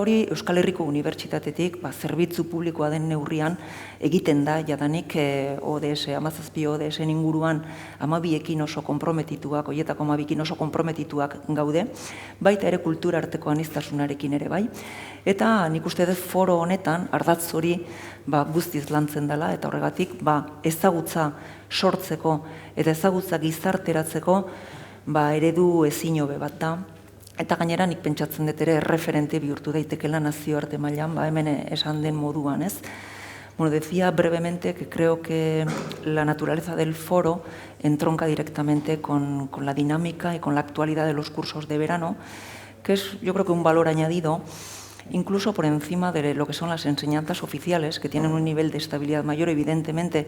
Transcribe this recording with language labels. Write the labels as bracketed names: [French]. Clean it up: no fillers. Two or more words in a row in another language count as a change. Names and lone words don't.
[Basque] hori Euskal Herriko Unibertsitatetik zerbitzu publikoa den neurrian egiten da, jadanik ODS, 17 ODS-en inguruan 12ekin oso konprometituak, horietako 12ekin oso konprometituak gaude, baita ere kultura arteko aniztasunarekin ere bai, eta nik uste dut foro honetan ardatz hori guztiz lantzen dela, eta horregatik ezagutza sortzeko eta ezagutza gizarteratzeko eredu ezin hobe bat da. Eta gainera nik pentsatzen dut ere referente bihurtu daitekela nazioarte mailan, hemen esan den moduan, ez? [Spanish] Bueno, decía brevemente que creo que la naturaleza del foro entronca directamente con la dinámica y con la actualidad de los cursos de verano, que es, yo creo que un valor añadido, incluso por encima de lo que son las enseñanzas oficiales, que tienen un nivel de estabilidad mayor, evidentemente